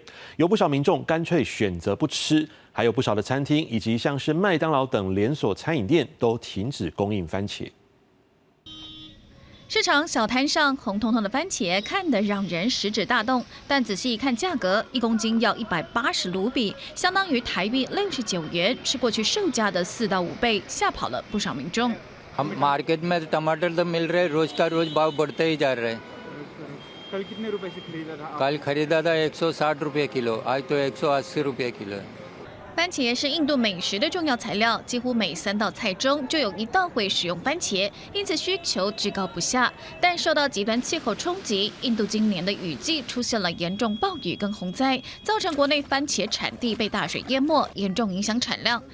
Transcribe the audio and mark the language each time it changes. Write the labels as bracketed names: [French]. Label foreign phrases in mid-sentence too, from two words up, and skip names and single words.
[Chinese] 有不少民众干脆选择不吃，还有不少的餐厅以及像是麦当劳等连锁餐饮店都停止供应番茄。市场小摊上红彤彤的番茄看得让人食指大动，但仔细一看价格，1公斤要180卢比，相当于台币69元，是过去售价的4到5倍，吓跑了不少民众。 [Hindi] हम मार्केट में टमाटर तो मिल रहे रोज का रोज भाव बढ़ते ही जा रहे हैं। कल कितने रुपए से खरीदा था? कल खरीदा था 160 रुपये किलो, आज तो 180 रुपये किलो। [Chinese] 番茄是印度美食的重要材料，几乎每3道菜中就有1道会使用番茄，因此需求居高不下。但受到极端气候冲击，印度今年的雨季出现了严重暴雨跟洪灾，造成国内番茄产地被大水淹没，严重影响产量。